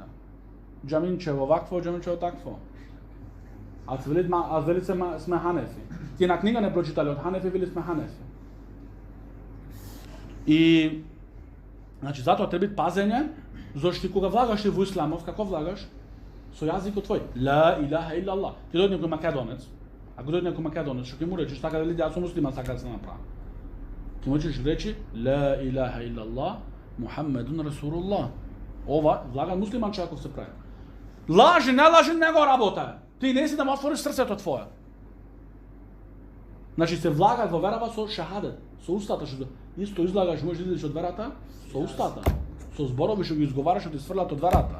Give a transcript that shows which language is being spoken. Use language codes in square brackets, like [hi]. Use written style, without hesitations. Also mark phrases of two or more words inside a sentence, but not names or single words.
[mk] Џаминче во вакво, џаминче во такво. А вели сме ханефи. Тие на книга не прочитале од ханефи, вели сме ханефи. И значи затоа треба пазење, зашто ти кога влагаш во исламов, како влагаш? Со јазикот твој. [ar] لا إله إلا الله. [mk] Ти дојде некој македонец, ако дојде некој македонец, што ќе му речеш така дали јас сум муслиман, сака да се направи. Ќе му речи [ar] لا إله إلا الله، محمد رسول الله. [mk] Ова влага муслиман човеков се прави. Лажи, не лажи, не го работа. Ти не си да му отвориш срцето твое. Значи се влага во верава со шахадет, со устата што исто излагаш, можеш да излезеш од верата со устата, со зборови што ги изговараш што ти сврлат од верата.